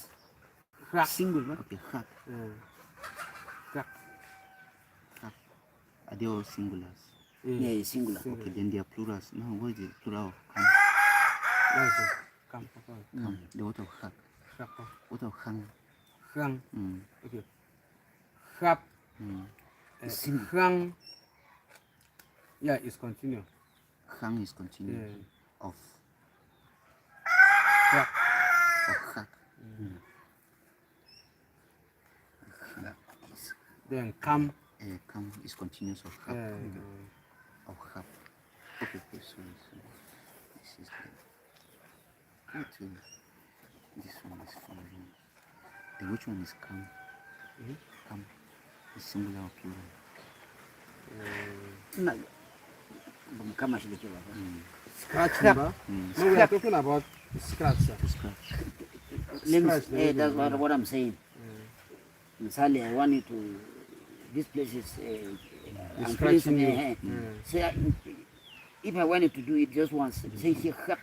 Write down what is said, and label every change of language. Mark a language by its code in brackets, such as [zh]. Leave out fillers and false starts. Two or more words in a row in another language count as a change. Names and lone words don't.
[en] Single. Okay, crap. Are they all singulars? Yeah, singular. Okay, then they are plurals. Now, what is the plural of come? Come. Come. The what of hak? What of hang? Hang. Mm. Okay. Hap. Hang. Yeah, it's continuous. Hang is continuous. Yeah. Of Hap. hak. Then come. Come is continuous of hak. Of hak. Okay, so this is good. This one is following. Then which one is come? Come is singular or plural? No. [sw] Kama shida kiwa. [en] Scratch. No, we are talking about scratch. Limbs. That's what I'm saying. Misali, I want you to. This place is. I'm scratching you. Say, if I wanted to do it just once, say he hak.